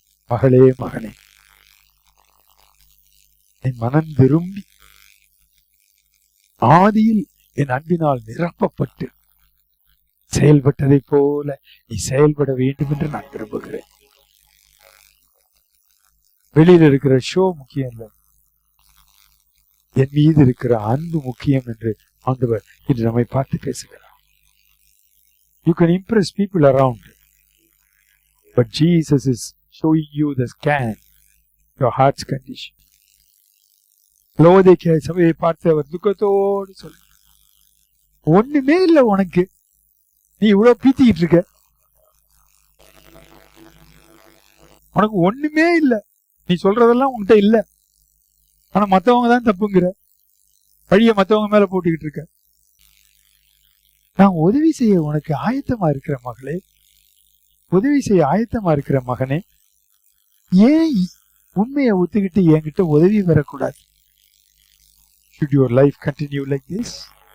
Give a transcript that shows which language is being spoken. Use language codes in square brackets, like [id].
[ta] மகளே, மகனே, நீ மனம் விரும்பி ஆதியில் என் அன்பினால் நிரப்பப்பட்டு செயல்பட்டதை போல நீ செயல்பட வேண்டும் என்று நான் விரும்புகிறேன். வெளியில் இருக்கிற ஷோ முக்கியம் இல்லை, என் மீது இருக்கிற அன்பு முக்கியம் என்று ஆண்டவர் இன்று நம்மை பார்த்து பேசுகிறார். [en] You can impress people around, but Jesus is showing you the scan, your heart's condition. [ta] லோதைக்கு சபையை பார்த்து அவர் துக்கத்தோடு சொல்ல, ஒண்ணுமே இல்லை உனக்கு, நீ இவ்வளவு பீத்திக்கிட்டு இருக்க, உனக்கு ஒண்ணுமே இல்லை, நீ சொல்றதெல்லாம் உன்கிட்ட இல்ல, ஆனா மத்தவங்க தான் தப்புங்கிற, பழிய மத்தவங்க மேல போட்டுக்கிட்டு இருக்க. நான் உதவி செய்ய உனக்கு ஆயத்தமா இருக்கிற மகளே, உதவி செய்ய ஆயத்தமா இருக்கிற மகனே, ஏன் உண்மையை ஒத்துக்கிட்டு என்கிட்ட உதவி வரக்கூடாது? [en] Should your life continue like this?